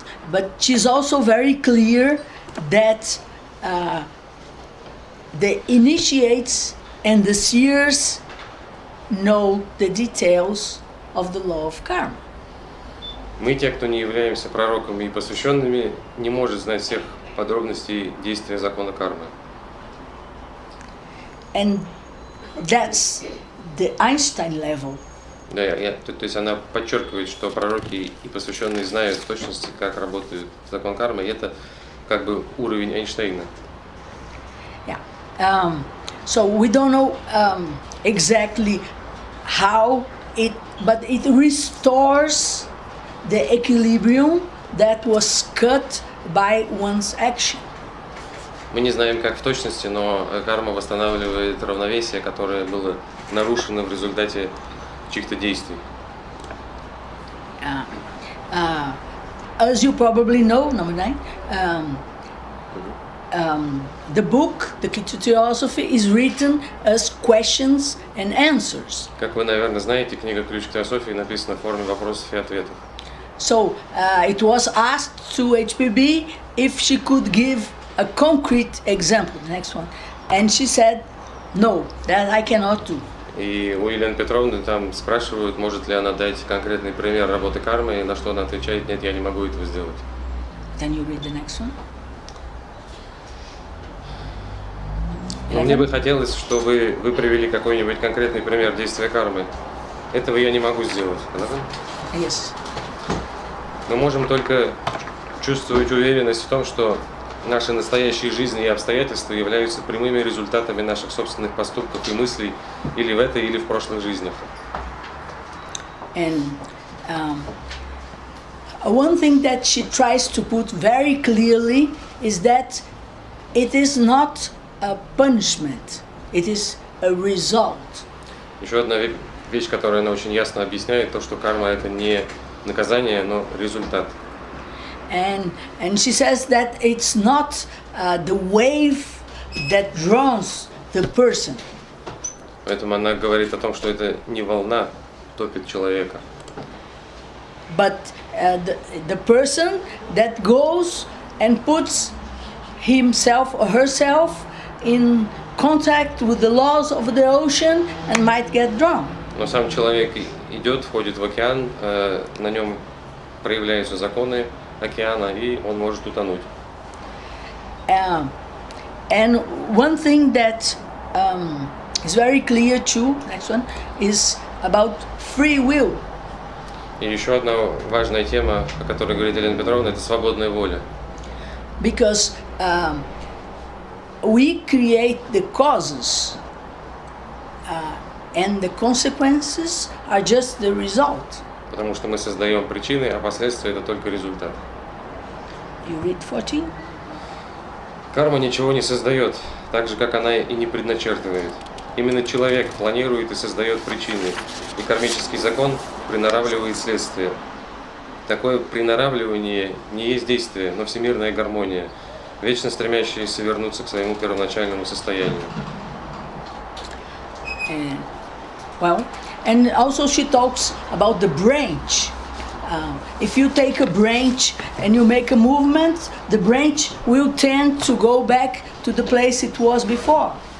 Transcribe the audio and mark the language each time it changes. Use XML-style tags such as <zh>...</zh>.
<en>But she's also very clear that the initiates and the seers know the details of the law of karma.</en> <ru>Мы, те, кто не являемся пророками и посвященными, не может знать всех подробностей действия закона кармы.</ru> <en>And that's the Einstein level.</en> <ru>Да, то есть она подчеркивает, что пророки и посвященные знают в точности, как работает закон кармы, и это как бы уровень Эйнштейна.</ru> <en>Yeah. So we don't know exactly how but it restores the equilibrium that was cut by one's action.</en> <ru>Мы не знаем, как в точности, но карма восстанавливает равновесие, которое было нарушено в результате чьих-то действий.</ru> <en>As you probably know, number 9, the book, the Key to Theosophy, is written as questions and answers.</en> <ru>Как вы, наверное, знаете, книга «Ключ к Теософии» написана в форме вопросов и ответов.</ru> <en>So it was asked to HPB if she could give a concrete example, the next one, and she said, no, that I cannot do.</en> <ru>И у Елены Петровны там спрашивают, может ли она дать конкретный пример работы кармы, и на что она отвечает, нет, я не могу этого сделать.</ru> <en>Can you read the next one?</en> <ru>Но мне бы хотелось, чтобы вы привели какой-нибудь конкретный пример действия кармы. Этого я не могу сделать.</ru> <en>Yes.</en> <ru>Мы можем только чувствовать уверенность в том, что наши настоящие жизни и обстоятельства являются прямыми результатами наших собственных поступков и мыслей или в этой, или в прошлых жизнях.</ru> <en>And one thing that she tries to put very clearly is that it is not a punishment, it is a result.</en> <ru>Еще одна вещь, которую она очень ясно объясняет, то, что карма это не наказание, но результат.</ru> <en>And she says that it's not the wave that drowns the person.</en> <ru>Поэтому она говорит о том, что это не волна топит человека,</ru> <en>but the person that goes and puts himself or herself in contact with the laws of the ocean and might get drowned.</en> <ru>но сам человек идет, входит в океан, на нем проявляются законы океана, и он может утонуть.</ru> <en>And one thing that is very clear too, next one, is about free will.</en> <ru>И еще одна важная тема, о которой говорит Елена Петровна, это свободная воля.</ru> <en>Because we create the causes and the consequences are just the result.</en> <ru>Потому что мы создаем причины, а последствия это только результат.</ru> <en>You read 14?</en> <ru>Карма ничего не создает, так же как она и не предначертывает. Именно человек планирует и создает причины, и кармический закон приноравливает следствие. Такое приноравливание не есть действие, но всемирная гармония, вечно стремящаяся вернуться к своему первоначальному состоянию.</ru> <en>And also she talks about the branch. If you take a branch and you make a movement, the branch will tend to go back to the place it was before.</en>